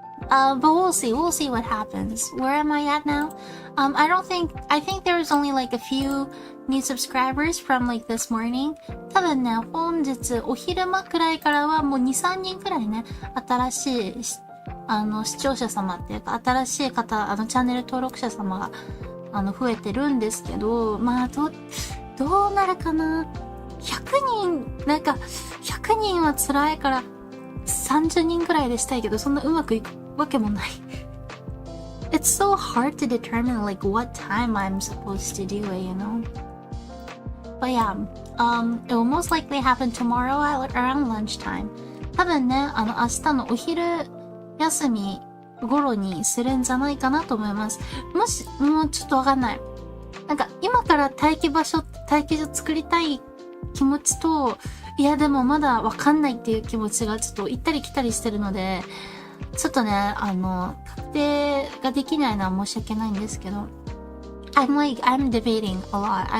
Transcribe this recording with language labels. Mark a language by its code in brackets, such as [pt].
[en] But we'll see what happens. Where am I at now? I think there was only a few new subscribers from this morning. [ja] 多分ね、本日お昼間くらいからはもう2、3人くらいね、新しい視聴者様っていうか、新しい方、チャンネル登録者様が増えてるんですけど、どうなるかな。 100人は辛いから30人くらいでしたいけど、そんなうまくいくわけもない。 [en] It's so hard to determine what time I'm supposed to do it, But yeah, it will most likely happen tomorrow around lunchtime. [ja] 多分ね、明日のお昼休み頃にするんじゃないかなと思います。もうちょっとわかんない。今から待機所作りたい気持ちと、いやでもまだわかんないっていう気持ちがちょっと行ったり来たりしてるので、ちょっとね、確定ができないのは申し訳ないんですけど、 [en] I'm debating a lot.